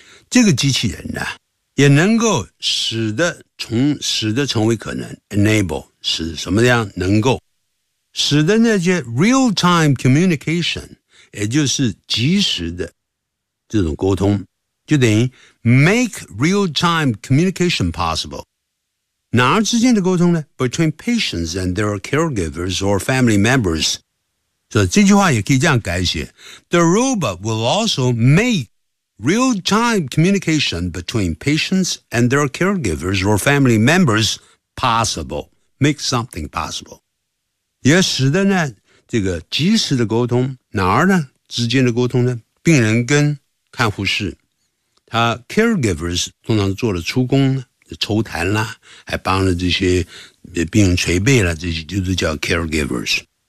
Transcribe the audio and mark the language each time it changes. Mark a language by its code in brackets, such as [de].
[zh] 这个机器人呢，也能够使得成为可能 enable 使什么样能够使得那些 [en] real-time communication， [zh] 也就是即时的这种沟通，就等于 [en] make real-time communication possible。 [zh] 哪儿之间的沟通呢？ [en] Between patients and their caregivers or family members. [zh] 所以这句话也可以这样改写。 [en] The robot will also make real-time communication between patients and their caregivers or family members possible. Make something possible. [zh] 也使得呢，这个即时的沟通，哪儿呢？之间的沟通呢？病人跟看护室，他 caregivers 通常做了出工呢。抽痰啦，还帮了这些病人捶背啦，这些就是叫 caregivers。